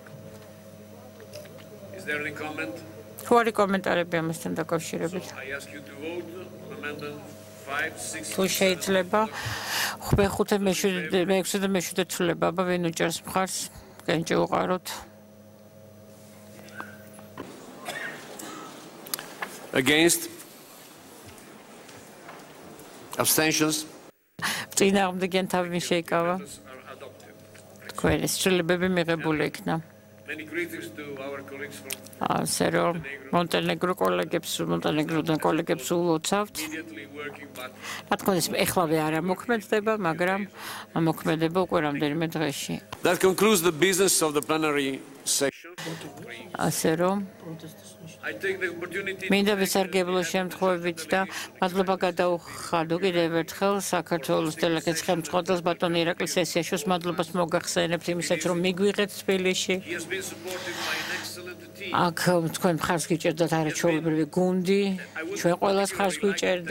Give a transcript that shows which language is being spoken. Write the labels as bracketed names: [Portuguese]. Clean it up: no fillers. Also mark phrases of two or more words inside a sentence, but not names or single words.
[Georgian] თუ არის კომენტარები ამასთან დაკავშირებით? თუ შეიძლება მე-5 მე-6 და მე-7 ცვლილება, აბა ვინ უჭერს მხარს? კენჭი უყაროთ. [English] Against? Abstentions? [Georgian] წინააღმდეგიან თავი შეიკავა. თქვენი ცვლილებები მიღებული იქნა. [English] Many critics to our colleagues from [Georgian] ასე რომ მონტენეგროდან კოლეგებს ულოცავთ. რა თქმა უნდა, ეხლავე არ მოქმედდება, მაგრამ მოქმედება უკვე რამდენიმე დღეში. [English] That concludes the business of the plenary session. [Georgian] ასე რომ მინდა ვისარგებლო შემთხვევით და მადლობა გადაუხადო კიდევ ერთხელ საქართველოს დელეგაციის ხელმძღვანელს ბატონ ირაკლი სესიაშვილს მადლობას მოგახსენებთ იმისაც რომ მიგვიღეთ თბილისში. აქ თქვენ მხარს გიჭერდათ არაჩვეულებრივი გუნდი, ჩვენ ყველას მხარს გვიჭერდა.